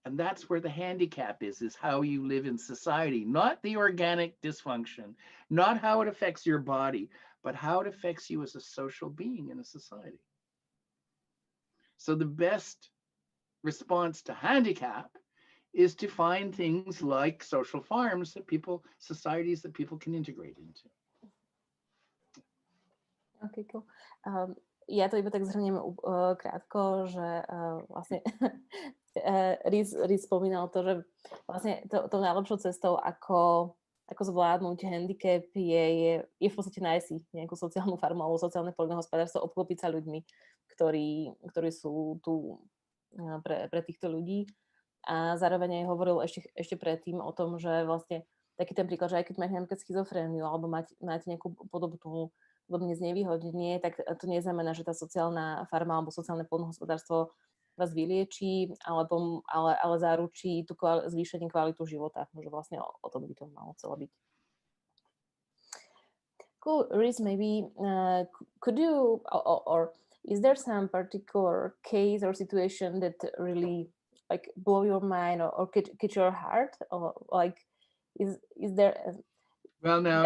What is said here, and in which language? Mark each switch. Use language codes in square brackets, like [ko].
[en] And that's where the handicap is how you live in society, not the organic dysfunction, not how it affects your body, but how it affects you as a social being in a society. So the best response to handicap is to find things like social farms societies that people can integrate into. Okay, cool. [sk] Ja to iba tak zhrniem krátko, že vlastne Rhys spomínal to, že vlastne tou najlepšou cestou, ako zvládnuť handicap je v podstate nájsť si nejakú sociálnu farmu alebo sociálne poľnohospodárstvo, obklopiť sa ľuďmi, ktorí sú tu pre týchto ľudí. A zároveň aj hovoril ešte predtým o tom, že vlastne taký ten príklad, že aj keď máte napríklad schizofréniu alebo máte nejakú podobne znevýhodnenie, tak to neznamená, že tá sociálna farma alebo sociálne poľnohospodárstvo vás vyliečí, ale zaručí tú zvýšenie kvalitu života. Že vlastne o tom by to malo celé byť. [en] Cool. Rhys, maybe could you, or is there some particular case or situation that really blow your mind or catch your heart, or is there well now